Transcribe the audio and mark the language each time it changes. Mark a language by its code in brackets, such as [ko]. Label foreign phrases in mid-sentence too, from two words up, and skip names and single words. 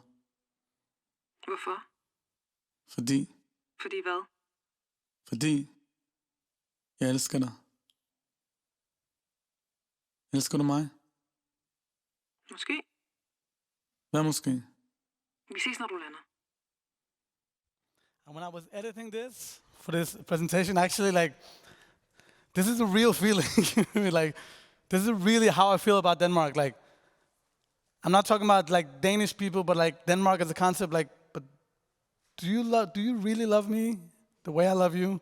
[da] Hvorfor? Fordi Hvad? Fordi jeg elsker dig. Elsker du mig? Måske. Hvad måske? Vi ses, når du lander. [en] And when I was editing this for this presentation, actually, like, this is a real feeling. Like, this is really how I feel about Denmark. Like, I'm not talking about like Danish people, but like Denmark as a concept. Like, but do you really love me the way I love you?